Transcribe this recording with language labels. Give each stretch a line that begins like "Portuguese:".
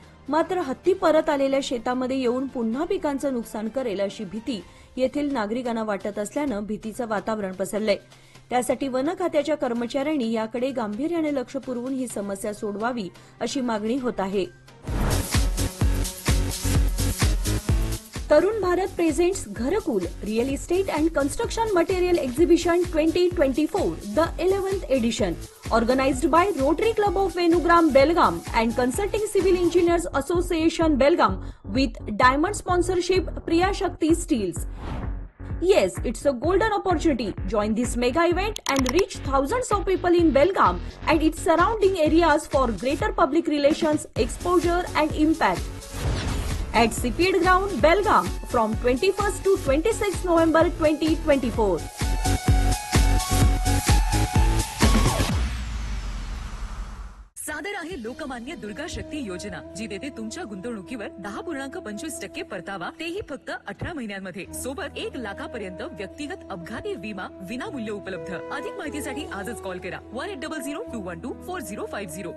Marathi: मात्र हत्ती परत आलेल्या शेतामध्ये येऊन पुन्हा पिकांचं नुकसान करेल अशी भीती येथील नागरिकांना वाटत असल्यानं भीतीचं वातावरण पसरलंय. त्यासाठी वन खात्याच्या कर्मचाऱ्यांनी याकडे गांभीर्याने लक्ष पुरवून ही समस्या सोडवावी अशी मागणी होत आहे.
English: Tarun Bharat presents Gharkul real estate and construction material exhibition 2024 the 11th edition organized by Rotary Club of Venugram Belgaum and Consulting Civil Engineers Association Belgaum with diamond sponsorship Priya Shakti Steels. Yes, it's a golden opportunity. Join this mega event and reach thousands of people in Belgaum and its surrounding areas for greater public relations, exposure and impact. At CPED Ground, Belgaum, from 21st to 26th November 2024.
Marathi: सादर आहे लोकमान्य दुर्गा शक्ती योजना, जी देते तुमच्या गुंतवणुकीवर 10.25% परतावा, तेही फक्त 18 महिन्यांमध्ये. सोबत 1 लाखापर्यंत व्यक्तिगत अपघाती विमा विनामूल्य उपलब्ध. अधिक माहितीसाठी आजच कॉल करा 1800-212-4050.